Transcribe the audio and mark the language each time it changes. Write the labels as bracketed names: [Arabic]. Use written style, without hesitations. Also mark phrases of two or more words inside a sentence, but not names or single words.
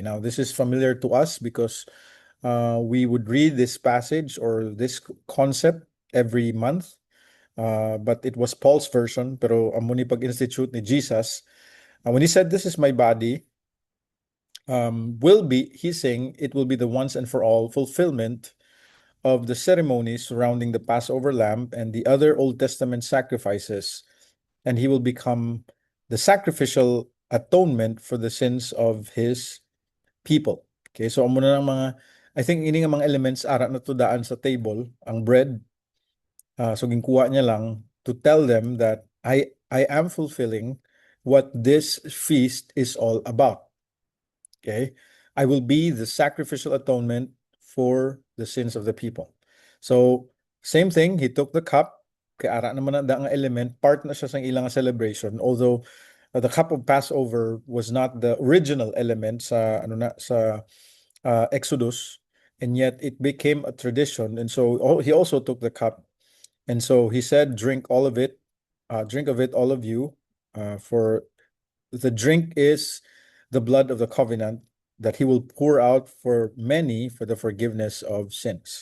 [English] Now, this is familiar to us because we would read this passage or this concept every month. But it was Paul's version, [Hiligaynon] pero amo ni pag-institute ni Jesus. [English] When he said, "This is my body," he's saying it will be the once and for all fulfillment of the ceremonies surrounding the Passover lamb and the other Old Testament sacrifices, and he will become the sacrificial atonement for the sins of his people. [Hiligaynon] Okay, so amo na ng mga, [English] I think [Hiligaynon] ini nga mga [English] elements [Hiligaynon] ara na to daan sa [English] table, ang bread, so [Hiligaynon] ginkuha niya lang [English] to tell them that I am fulfilling what this feast is all about. Okay, I will be the sacrificial atonement for the sins of the people. So same thing, he took the cup. [Hiligaynon] Kay ara naman na ang element, part na siya sa ilang celebration. [English] Although the cup of Passover was not the original element sa Exodus, and yet it became a tradition. And so he also took the cup, and so he said, "Drink all of it, drink of it, all of you, for the drink is the blood of the covenant that he will pour out for many for the forgiveness of sins."